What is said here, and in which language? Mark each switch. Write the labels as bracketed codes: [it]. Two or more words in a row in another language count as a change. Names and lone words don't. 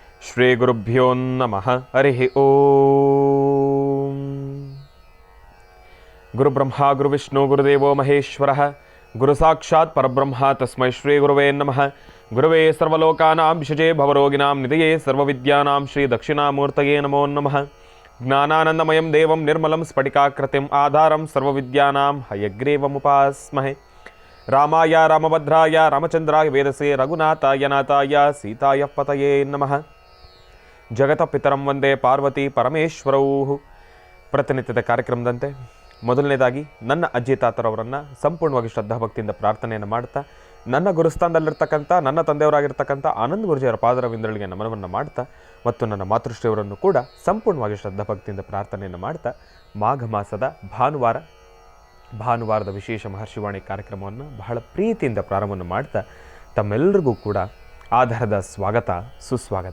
[sa] ಶ್ರೀ ಗುರುಭ್ಯೋ ನಮಃ. ಹರಿ ಓಂ. ಗುರುಬ್ರಹ್ಮ ಗುರುವಿಷ್ಣು ಗುರುದೇವೋ ಮಹೇಶ್ವರ ಗುರು ಸಾಕ್ಷಾತ್ ಪರಬ್ರಹ್ಮ ತಸ್ಮೈ ಶ್ರೀ ಗುರುವೇ ನಮಃ. ಗುರುವೇ ಸರ್ವಲೋಕಾನಾಂ ವಿಷಜೇ ಭವರೋಗಿನಾಂ ನಿಧಯೇ ಸರ್ವವಿದ್ಯಾನಾಂ ಶ್ರೀ ದಕ್ಷಿಣಾಮೂರ್ತಯೇ ನಮೋ ನಮಃ. ಜ್ಞಾನಾನಂದಮಯಂ ದೇವಂ ನಿರ್ಮಲಂ ಸ್ಫಟಿಕಾಕೃತಿಂ ಆಧಾರಂ ಸರ್ವವಿದ್ಯಾನಾಂ ಹಯಗ್ರೀವಮುಪಾಸ್ಮಹೆ. ರಾಮಾಯ ರಾಮಭದ್ರಾಯ ರಾಮಚಂದ್ರಾಯ ವೇದಸೇ ರಘುನಾಥಾಯ ನಾಥಾಯ ಸೀತಾಯ ಪತಯೇ ನಮಃ. ಜಗತ ಪಿತರಂ ವಂದೇ ಪಾರ್ವತಿ ಪರಮೇಶ್ವರೌ. [kn] ಪ್ರತಿನಿತ್ಯದ ಕಾರ್ಯಕ್ರಮದಂತೆ ಮೊದಲನೇದಾಗಿ ನನ್ನ ಅಜ್ಜಿ ತಾತರವರನ್ನು ಸಂಪೂರ್ಣವಾಗಿ ಶ್ರದ್ಧಾಭಕ್ತಿಯಿಂದ ಪ್ರಾರ್ಥನೆಯನ್ನು ಮಾಡ್ತಾ, ನನ್ನ ಗುರುಸ್ಥಾನದಲ್ಲಿರ್ತಕ್ಕಂಥ ನನ್ನ ತಂದೆಯವರಾಗಿರ್ತಕ್ಕಂಥ ಆನಂದ್ ಗುರುಜಿಯವರ ಪಾದರವಿಂದಗಳಿಗೆ ನಮನವನ್ನು ಮಾಡ್ತಾ, ಮತ್ತು ನನ್ನ ಮಾತೃಶ್ರೀಯವರನ್ನು ಕೂಡ ಸಂಪೂರ್ಣವಾಗಿ ಶ್ರದ್ಧಾಭಕ್ತಿಯಿಂದ ಪ್ರಾರ್ಥನೆಯನ್ನು ಮಾಡ್ತಾ, ಮಾಘ ಮಾಸದ ಭಾನುವಾರದ ವಿಶೇಷ ಮಹರ್ಷಿವಾಣಿ ಕಾರ್ಯಕ್ರಮವನ್ನು ಬಹಳ ಪ್ರೀತಿಯಿಂದ ಪ್ರಾರಂಭವನ್ನು ಮಾಡ್ತಾ, ತಮ್ಮೆಲ್ಲರಿಗೂ ಕೂಡ ಆಧಾರದ ಸ್ವಾಗತ ಸುಸ್ವಾಗತ.